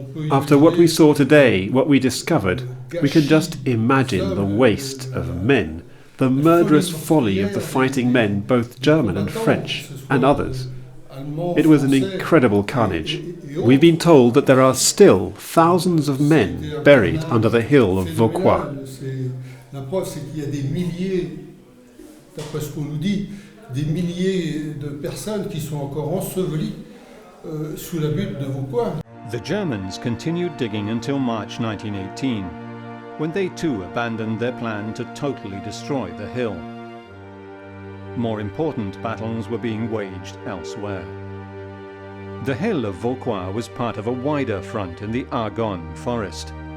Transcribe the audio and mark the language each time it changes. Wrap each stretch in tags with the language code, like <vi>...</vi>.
<en>After what we saw today, what we discovered, we can just imagine the waste of men, the murderous folly of the fighting men, both German and French, and others. It was an incredible carnage. We've been told that there are still thousands of men buried under the hill of Vauquois.</en> <fr>La preuve, c'est qu'il y a des milliers, d'après ce qu'on nous dit, des milliers de personnes qui sont encore ensevelies sous la butte de Vauquois.</fr> <en>The Germans continued digging until March 1918, when they too abandoned their plan to totally destroy the hill. More important battles were being waged elsewhere. The hill of Vauquois was part of a wider front in the Argonne forest.</en>